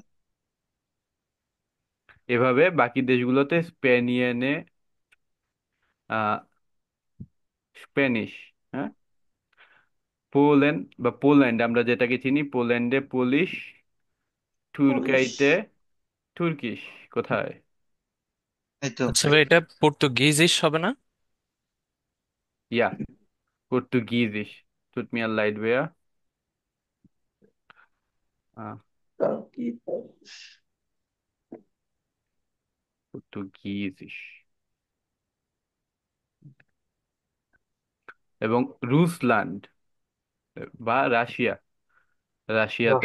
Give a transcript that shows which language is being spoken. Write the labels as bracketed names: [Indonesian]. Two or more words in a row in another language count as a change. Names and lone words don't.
[Bangla] এভাবে বাকি দেশগুলোতে স্পেনিয়ানে আহ স্প্যানিশ, হ্যাঁ, পোল্যান্ড আমরা যেটাকে চিনি, পোল্যান্ডে পোলিশ, পুলিশ। তুর্কাইতে তুর্কিশ। কোথায়? এই তো। আচ্ছা ভাই, এটা পর্তুগিজিস হবে না? ইয়া, পর্তুগিজিশ। [German] Tut mir leid, wer? [Bangla] আহ, টার্কি। পর্তুগিজিশ। এবং রুসল্যান্ড বা রাশিয়া, রাশিয়াতে